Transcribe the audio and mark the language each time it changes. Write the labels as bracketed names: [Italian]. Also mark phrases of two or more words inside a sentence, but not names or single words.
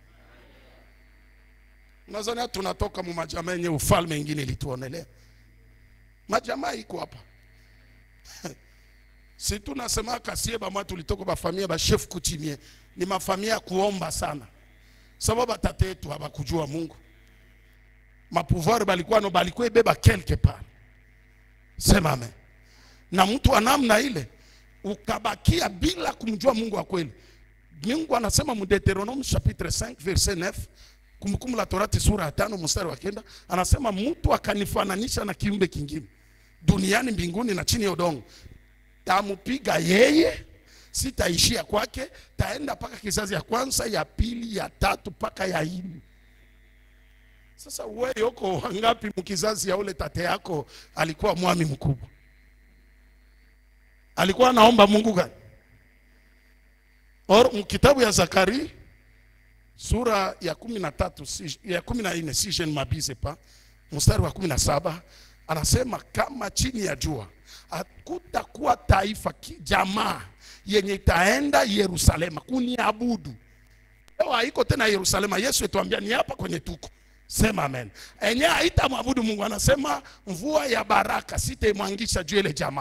[Swahili] Unazania tunatoka mu majamaa yenye ufalme ingine ilituonelea. Majamaa iko hapa. Si tunasema kasie ba mwa tulitoka ba familia ba [French] chef coutumier, [Swahili] ni mafamilia kuomba sana. Sababu tate yetu habakujua Mungu. Mapouvoir balikuwa beba [French] quelque part. [Swahili] Sema amen. Na mtu anamna ile ukabakia bila kumjua Mungu wa kweli. Mungu anasema mu [French] Deuteronome chapitre 5 verset 9, [Swahili] Kumbukumbu la Torati sura 5 mstari wa 9, anasema mtu akanifananisha na kiumbe kingine duniani, mbinguni na chini ya udongo, tamupiga yeye, sitaishia kwake, taenda paka kizazi ya kwanza, ya pili, ya tatu paka ya 4. Sasa wewe yoko wangapi mkizazi ya ule tate yako alikuwa mwami mkubwa? Alikuwa anaomba Mungu gani? Mkitabu ya Zakari sura ya 13 ya 14, [French] si je ne m'abuse pas, [Swahili] mstari wa 17, anasema kama chini ya jua hakutakuwa taifa jamaa yenye itaenda Yerusalema kuniabudu. Leo haiko tena Yerusalema, Yesu etuambia ni hapa kwenye tuko. Sema amen. Enye haitamwabudu Mungu, anasema mvua ya baraka sitamwangisha juu ile jamaa.